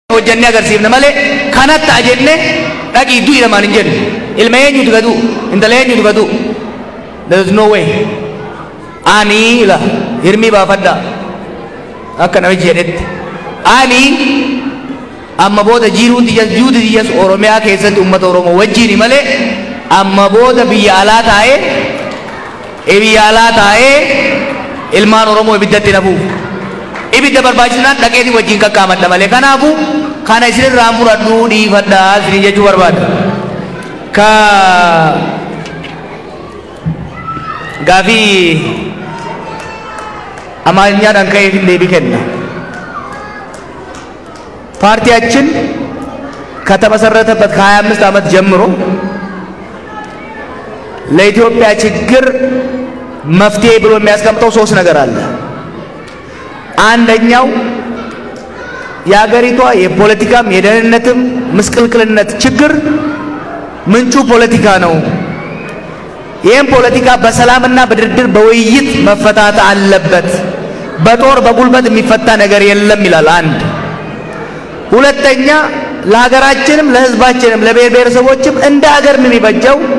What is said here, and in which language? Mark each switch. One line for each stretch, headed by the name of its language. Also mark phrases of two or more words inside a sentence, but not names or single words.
Oromo: hojjannee agarsiifna malee kanatti ajenne dhaqii du'i lamaan hin jennu ilma eenyutu gadu intala eenyutu gadu
English: there is no way
Oromo: ani la hirmii baafadha akka namichi jedhetti ani amma booda jiruun diyas oromiyaa keessatti ummata oromoo wajjiini malee amma booda biyya alaa taa'ee ilmaan oromoo ibiddatti nafuuf ibidda barbaachisnaan dhaqeetii wajjiin qaqqaamadha malee kanaafu kana isinirraa muradhuu dhiifadhaa isin jechuu barbaada ka gaafii amaarኛadhaan ka'eef hin deebii kenna
Amharic: ፓርቲያችን ከተመሰረተበት ከ25 ዓመት ጀምሮ ለኢትዮጵያ ችግር መፍትሄ ብሎ የሚያስቀምጠው ሶስት ነገር አለ አንደኛው የሀገሪቷ የፖለቲካም የደህንነትም ምስቅልቅልነት ችግር ምንጩ ፖለቲካ ነው ይሄን ፖለቲካ በሰላምና በድርድር በውይይት መፈታት አለበት በጦር በጉልበት የሚፈታ ነገር የለም ይላል አንድ ሁለተኛ ለሀገራችንም ለህዝባችንም ለብሔር ብሔረሰቦችም እንደ ሀገር ምን ይበጀው